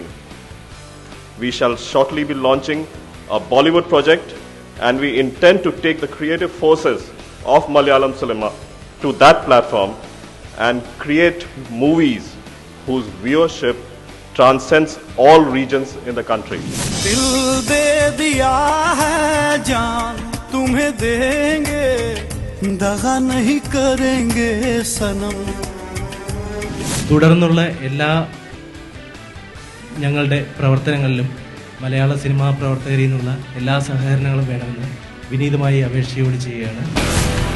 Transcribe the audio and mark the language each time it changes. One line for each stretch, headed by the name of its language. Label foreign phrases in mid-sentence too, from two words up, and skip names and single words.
English: We shall shortly be launching a Bollywood project, and we intend to take the creative forces of Malayalam cinema to that platform and create movies whose viewership transcends all regions in the country.
Hindi: दिल दे दिया है जान तुम्हें देंगे, दगा नहीं करेंगे सनम.
Malayalam: തുടർന്നുള്ള എല്ലാ ഞങ്ങളുടെ പ്രവർത്തനങ്ങളിലും മലയാള സിനിമാ പ്രവർത്തകരിൽ നിന്നുള്ള എല്ലാ സഹകരണങ്ങളും വേണമെന്ന് വിനീതമായി അപേക്ഷയോട് ചെയ്യുകയാണ്.